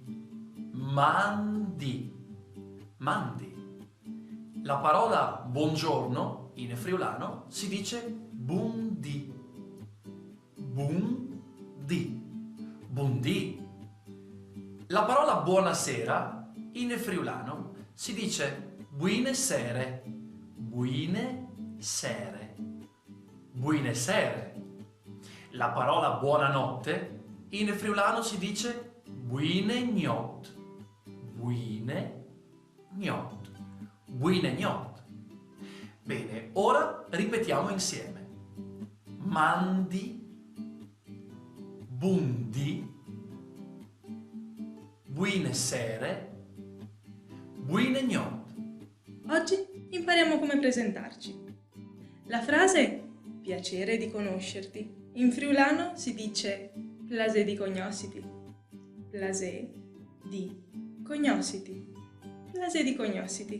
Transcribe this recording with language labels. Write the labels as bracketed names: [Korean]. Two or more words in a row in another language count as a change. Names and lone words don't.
[Friulian] Mandi. Mandi. [Italian] La parola buongiorno in friulano si dice bundi. [Friulian] Bundi. Bundi. [Italian] La parola buonasera in friulano si dice [Friulian] buine sere. Buine sere. Buine sere. [Italian] La parola buonanotte in friulano si dice [Friulian] buine gnot. Buine gnot. Buine gnot. [Italian] Bene, ora ripetiamo insieme. [Friulian] Mandi, bundi, buine sere, buine gnot. [Italian] Oggi impariamo come presentarci. La frase piacere di conoscerti in friulano si dice [Friulian] plasè di cognosciti. Plasè di cognosciti. Plasè di cognosciti.